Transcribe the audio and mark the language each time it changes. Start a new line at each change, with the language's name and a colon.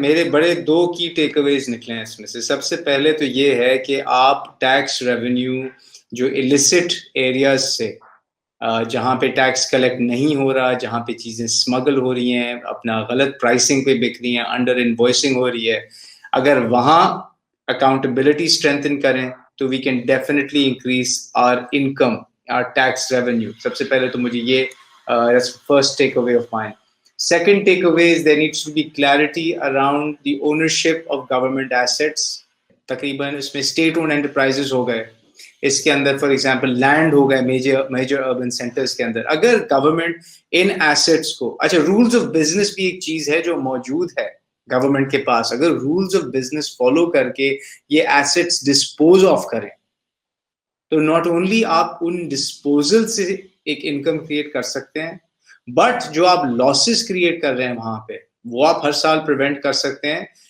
Urdu: میرے بڑے 2 کی ٹیک اویز نکلے ہیں اس میں سے. سب سے پہلے تو یہ ہے کہ آپ ٹیکس ریونیو جو ایلیسٹ ایریاز سے, جہاں پہ ٹیکس کلیکٹ نہیں ہو رہا, جہاں پہ چیزیں اسمگل ہو رہی ہیں, اپنا غلط پرائسنگ پہ بک رہی ہیں, انڈر انوائسنگ ہو رہی ہے, اگر وہاں اکاؤنٹیبلٹی اسٹرینتھن کریں تو
English: We can definitely increase our income, our tax revenue.
Urdu: سب سے پہلے تو مجھے یہ
English: First takeaway of mine. Second takeaway is there needs to be clarity around the ownership of government assets.
Urdu: تقریباً اس میں state owned enterprises ہو گئے, اس کے اندر for example land ہو گئے میجر اربن سینٹرز کے اندر. اگر گورنمنٹ ان ایسٹس کو, اچھا رولز آف بزنس بھی ایک چیز ہے جو موجود ہے گورنمنٹ کے پاس, اگر رولز آف بزنس فالو کر کے یہ ایسٹس ڈسپوز آف کریں تو ناٹ اونلی آپ ان ڈسپوزل سے ایک انکم کریٹ کر سکتے ہیں, بٹ جو آپ لاسز کریٹ کر رہے ہیں وہاں پہ وہ آپ ہر سال پریونٹ کر سکتے ہیں.